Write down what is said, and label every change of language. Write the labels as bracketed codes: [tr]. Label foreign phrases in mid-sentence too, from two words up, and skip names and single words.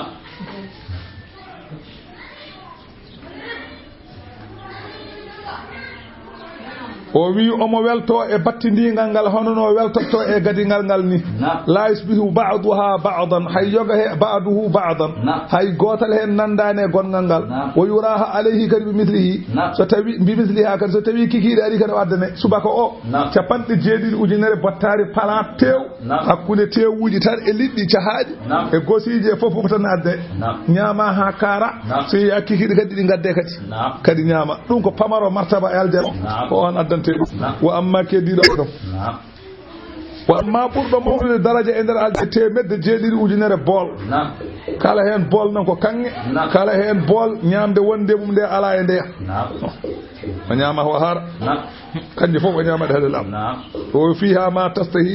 [ff] o wi omo welto e battindingal ngal hono no weltotto e gadingal ngal ni [ar] لا يشبه بعضها بعضا [ff] hay yoga he ba'duhu ba'dan hay gotal hen nandane gongal ngal o yuraha alayhi kadi [ar] بمثله [ff] so tawi [ar] بمثلها [ff] kadi so tawi kikiɗe ari kadi waddane subaka o 70 ujunere bottari pala tew hakkude tewuji tan e liɗɗi cahaaɗi e gosiji e fof tan adde ñaama ha kara so yi kikiɗe kadi ɗi gadde kadi ñaama ɗum ko pamaro martaba e aljanna ko on addan yonante wa amma keddiɗo ɗum wa amma ɓurɗo mawnude daraja e nder aljanna temedde jeeɗiɗi ujunere bool kala heen bool noon ko kanŋe kala heen bool ñaamde wonde mum nde ala e ndeya o ñaama o haara kanƴe fof o ñaamaɗe haɗel am o [ar] فيها ما تشتهي